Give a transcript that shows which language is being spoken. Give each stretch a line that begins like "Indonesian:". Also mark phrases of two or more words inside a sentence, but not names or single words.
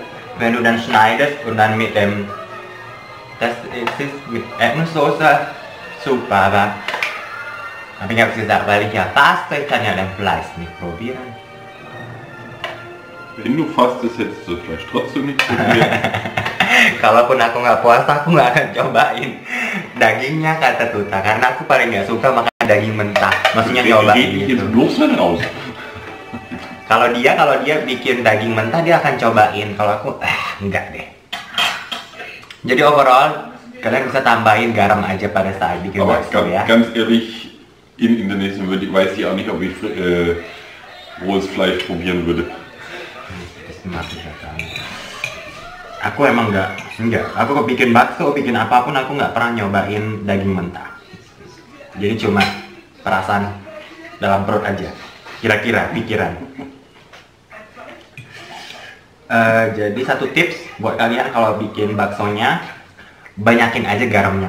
German: Wenn du dann schneidest und dann mit dem... Das ist mit Erdnusssoße super, aber ich hab's gesagt, weil ich ja faste, ich kann ja den Fleisch nicht probieren. Wenn du fastest, hättest du Fleisch trotzdem nicht probiert.
Indonesian: Kalaupun aku nggak puasa, aku nggak akan cobain dagingnya, kata Tuta, karena aku paling nggak suka makan daging mentah. Maksudnya nyobain gitu.
German: Raus.
Indonesian: Kalau dia bikin daging mentah, dia akan cobain. Kalau aku, enggak deh. Jadi overall, kalian bisa tambahin garam aja pada saat bikin
German: Aber
Indonesian: bakso ya.
German: ganz ehrlich, in Indonesien weiß ich auch nicht, ob ich rohes Fleisch probieren würde.
Indonesian: Aku emang enggak. Aku bikin bakso, bikin apapun, aku nggak pernah nyobain daging mentah. Jadi cuma perasaan dalam perut aja. Kira-kira pikiran. Jadi satu tips buat kalian kalau bikin baksonya, banyakin aja garamnya.